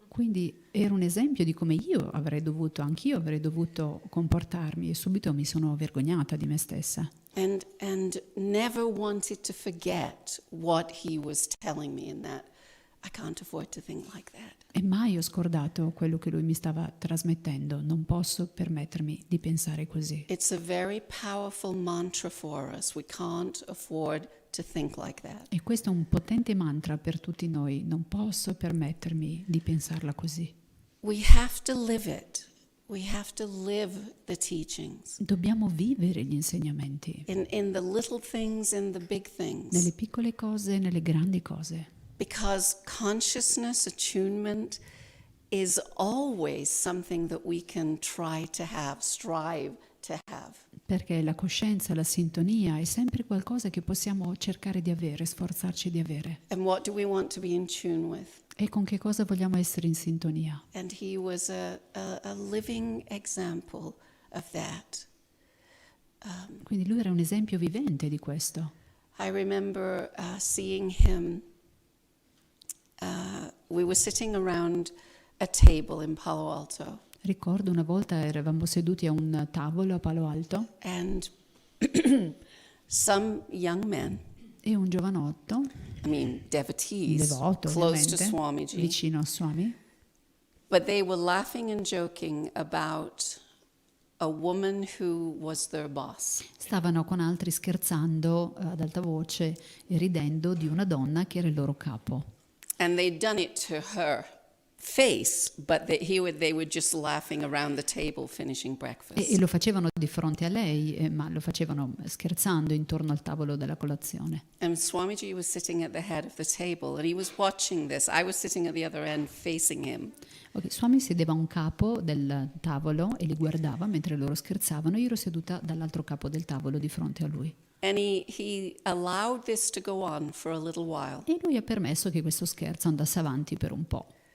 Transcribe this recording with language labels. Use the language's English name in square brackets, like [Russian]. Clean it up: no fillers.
[Italian] Quindi era un esempio di come anch'io avrei dovuto comportarmi e subito mi sono vergognata di me stessa. [English] And never wanted to forget what he was telling me in that. I can't afford to think like that. [Italian] E mai ho scordato quello che lui mi stava trasmettendo. Non posso permettermi di pensare così. [English] It's a very powerful mantra for us. We can't afford to think like that. [Italian] E questo è un potente mantra per tutti noi. Non posso permettermi di pensarla così. [English] We have to live it. We have to live the teachings. [Italian] Dobbiamo vivere gli insegnamenti. [English] In the little things and the big things. [Italian] Nelle piccole cose e nelle grandi cose. [English] Because consciousness, attunement, is always something that we can try to have, strive to have. [Italian] Perché la coscienza, la sintonia è sempre qualcosa che possiamo cercare di avere, sforzarci di avere. [English] And what do we want to be in tune with? [Italian] E con che cosa vogliamo essere in sintonia? [English] And he was a living example of that. [Italian] Quindi lui era un esempio vivente di questo. [English] I remember seeing him. We were sitting around a table in Palo Alto. [Italian] Ricordo una volta eravamo seduti a un tavolo a Palo Alto [English] And some young men, [Italian] e un giovanotto, [English] devotees, [Italian] devoto [English] close to [Italian] ovviamente, [English] Swamiji, [Italian] vicino a Swami, [English] but they were laughing and joking about a woman who was their boss. [Italian] stavano con altri scherzando ad alta voce e ridendo di una donna che era il loro capo. [English] And they'd done it to her face, but they were just laughing around the table finishing breakfast. [Italian] E lo facevano di fronte a lei, ma lo facevano scherzando intorno al tavolo della colazione. [English] And Swamiji was sitting at the head of the table and he was watching this. I was sitting at the other end facing him. [Italian] Okay, Swami sedeva a un capo del tavolo e li guardava mentre loro scherzavano. Io ero seduta dall'altro capo del tavolo di fronte a lui. [English] And he allowed this to go on for a little while. [Italian] E lui ha permesso che questo scherzo andasse avanti per un po'.